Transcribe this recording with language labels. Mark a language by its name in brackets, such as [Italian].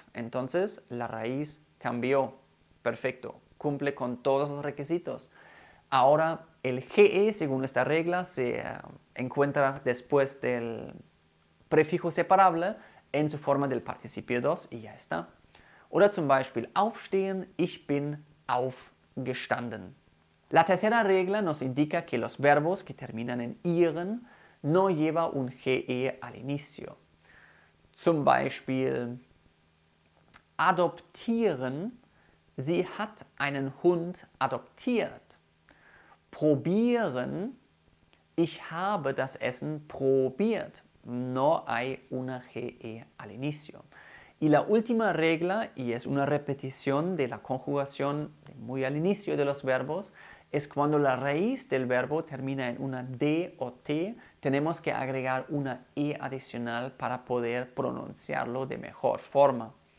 [Spanish] Entonces la raíz cambió. Perfecto. Cumple con todos los requisitos. Ahora el GE, según esta regla, se encuentra después del prefijo separable en su forma del participio 2 y ya está. [German] Oder zum Beispiel aufstehen, ich bin aufgestanden. [Spanish] La tercera regla nos indica que los verbos que terminan en ihren no llevan un GE al inicio. [German] Zum Beispiel adoptieren, sie hat einen Hund adoptiert. Probieren, ich habe das Essen probiert. [Spanish] No hay una GE al inicio. Y la última regla, y es una repetición de la conjugación muy al inicio de los verbos, es cuando la raíz del verbo termina en una D o T, tenemos que agregar una E adicional para poder pronunciarlo de mejor forma.